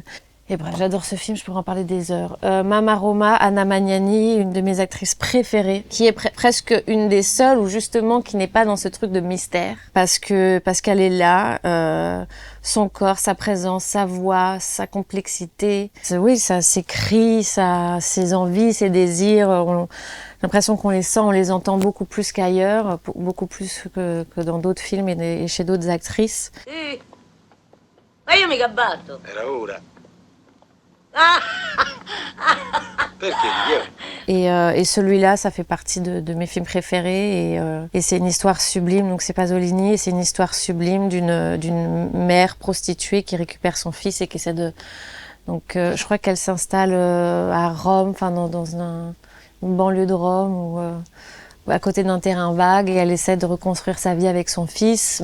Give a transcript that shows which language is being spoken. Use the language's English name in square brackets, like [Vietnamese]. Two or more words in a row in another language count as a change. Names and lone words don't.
[French] Et bref, j'adore ce film, je pourrais en parler des heures. Mama Roma, Anna Magnani, une de mes actrices préférées, qui est presque une des seules, ou justement, qui n'est pas dans ce truc de mystère, parce qu'elle est là, son corps, sa présence, sa voix, sa complexité. Oui, ça, ses cris, ses envies, ses désirs, j'ai l'impression qu'on les sent, on les entend beaucoup plus qu'ailleurs, beaucoup plus que dans d'autres films et chez d'autres actrices. [Italian] Sì, ma io mica batto. Era ora. Ah! Perché? [French] Et celui-là, ça fait partie de mes films préférés. Et c'est une histoire sublime. Donc c'est Pasolini, et c'est une histoire sublime d'une mère prostituée qui récupère son fils et qui essaie de... Donc je crois qu'elle s'installe à Rome, enfin dans une banlieue de Rome ou à côté d'un terrain vague, et elle essaie de reconstruire sa vie avec son fils.